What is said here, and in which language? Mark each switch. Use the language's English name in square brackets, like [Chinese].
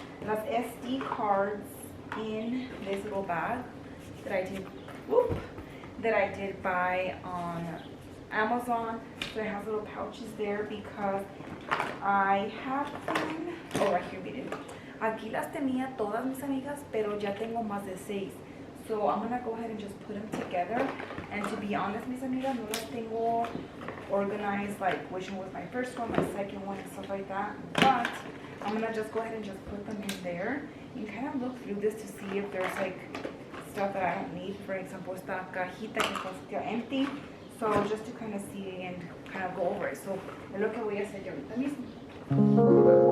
[English] Las SD cards in this little bag that I did, whoop, that I did buy on Amazon. So it has little pouches there because I have them. Oh, right here, miren. [Spanish] Aquí las tenía todas, mis amigas, pero ya tengo más de 6. [English] So I'm gonna go ahead and just put them together. And to be honest, [Spanish] mis amigas, no las tengo [English] organized like which one was my first one, my second one, and stuff like that. But I'm gonna just go ahead and just put them in there. You can kind of look through this to see if there's like stuff that I don't need. For example, [Spanish] esta cajita que está [English] still empty. [Spanish] So just to kind of see and kind of go over it. So es lo que voy a hacer yo ahorita mismo.